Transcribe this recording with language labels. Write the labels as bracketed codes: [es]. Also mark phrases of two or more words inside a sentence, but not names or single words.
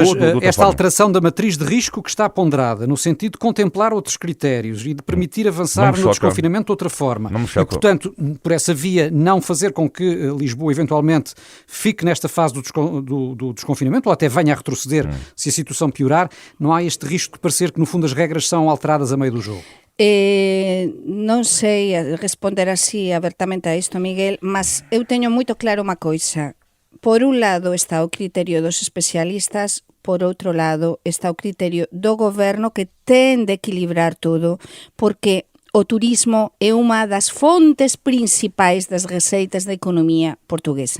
[pt] Certo, mas esta alteração da matriz de risco que está ponderada, no sentido de contemplar outros critérios e de permitir avançar no desconfinamento de outra forma. E, portanto, por essa via, não fazer com que Lisboa eventualmente fique nesta fase do desconfinamento, ou até venha a retroceder se a situação piorar, não há este risco de parecer que, no fundo, as regras são alteradas a meio do jogo. [gl] Non sei responder así abertamente a isto, Miguel, mas eu teño moito claro unha coisa. Por un lado está o criterio dos especialistas, por outro lado está o criterio do goberno que ten de equilibrar todo, porque o turismo é unha das fontes principais das receitas da economía portuguesa.